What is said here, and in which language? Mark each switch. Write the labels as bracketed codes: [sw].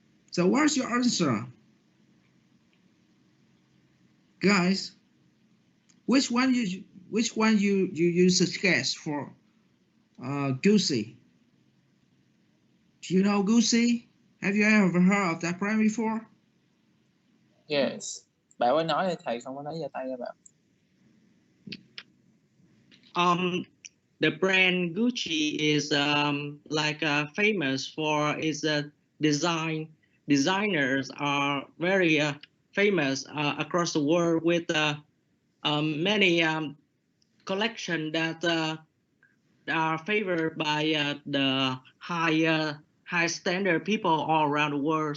[en] So what's your answer, guys? Which one you suggest for Gucci? Do you know Gucci? Have you ever heard of that brand before? Yes. [vi] Bạn có nói thì thầy không có nói giơ tay ra bạn. [en] The brand Gucci is like famous for its design. Designers are very famous across the world with many collections that are favored by the high standard people all around the world.